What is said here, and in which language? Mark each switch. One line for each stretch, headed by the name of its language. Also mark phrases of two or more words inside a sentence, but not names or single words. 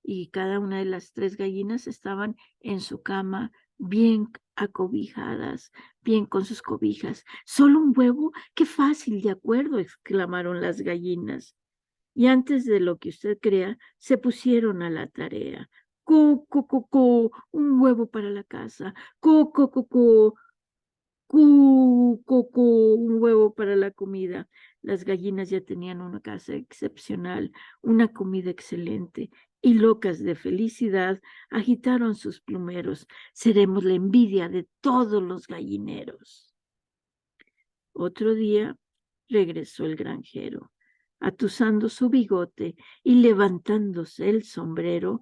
Spanish: y cada una de las 3 gallinas estaban en su cama, bien acobijadas, bien con sus cobijas. ¿Solo un huevo? ¡Qué fácil! De acuerdo, exclamaron las gallinas. Y antes de lo que usted crea, se pusieron a la tarea. ¡Co, co, co, co! Un huevo para la casa. ¡Co, co, co, co! ¡Cu, co, co! Un huevo para la comida. Las gallinas ya tenían una casa excepcional, una comida excelente, y locas de felicidad agitaron sus plumeros. Seremos la envidia de todos los gallineros. Otro día regresó el granjero, atusando su bigote y levantándose el sombrero.